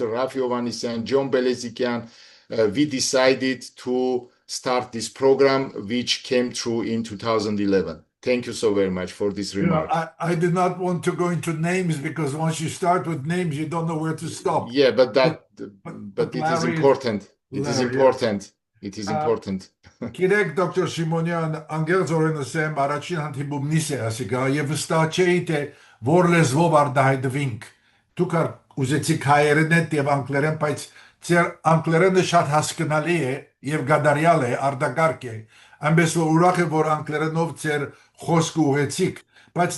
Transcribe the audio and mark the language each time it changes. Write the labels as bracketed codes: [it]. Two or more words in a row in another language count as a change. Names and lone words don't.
[en] Rafi Ovanesyan, John Belezikian, we decided to start this program, which came through in 2011. Thank you so very much for this You know, remark. I did not want to go into names because once you start with names, you don't know where to stop. Yeah, but But that, but but it is Larry is important. It is Larry, yes. important. It is Uh, important. [hyw] Գիտեք, դոկտոր Սիմոնյան, անգերձորեն ասեմ, առաջին հանդիպումնիս է ասիկա, եւ վստահ չէի, թե որ լեզվով արդահայտվինք։ Դուք ուզեցիք հայերեն եւ անգլերեն, բայց ձեր անգլերենը շատ հասկանալի է եւ գադարյալ է, արդագարգ է։ Այնպես որ ուրախ եմ, որ անգլերենով ձեր խոսքը ուղեցիք, բայց